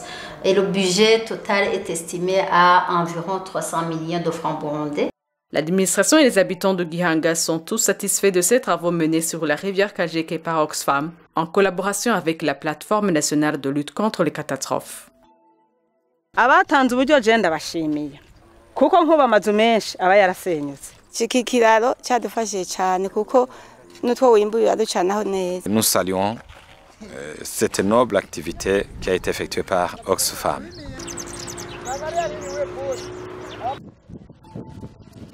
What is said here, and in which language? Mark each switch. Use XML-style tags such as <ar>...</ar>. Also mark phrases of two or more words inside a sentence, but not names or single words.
<fr>Et le budget total est estimé à environ 300 millions de francs burundais. L'administration et les habitants de Gihanga sont tous satisfaits de ces travaux menés sur la rivière Kajeke par Oxfam, en collaboration avec la plateforme nationale de lutte contre les catastrophes.</fr> <rn>Abatanze uburyo je ndabashimiye kuko nkuba amazu menshi aba yarasenyutse. Iki kiraro cyadufashije cyane kuko nutwo wimburira ducanaho neza.</rn> <fr>Nous saluons cette noble activité qui a été effectuée par Oxfam.</fr>